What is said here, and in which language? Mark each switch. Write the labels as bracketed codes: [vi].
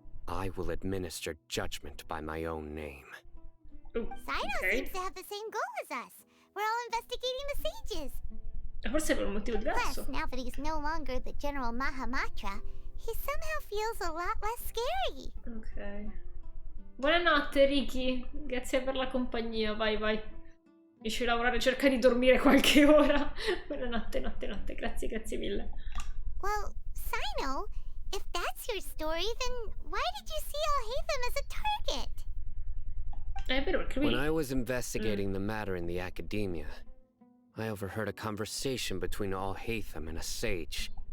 [en] I will administer judgment by my own name. Oh, Sino [it] ok. [en] seems to have the same goal as us. We're all investigating the sages. [it] Forse per un motivo [en] Plus, [it] diverso. [en] now that he's no longer the General Mahamatra, he somehow feels a lot less scary. [it] Ok. Buonanotte, Ricky. Grazie per la compagnia. Vai, vai. Riesci a lavorare, cerca di dormire qualche ora. Buonanotte, notte, notte. Grazie, grazie mille. [en] Well, Sino, if that's your story, then why did you see Alhaitham as a target? [it] È vero, perché lui... [en] When I was investigating the matter in the academia, I overheard a conversation between Alhaitham and a sage.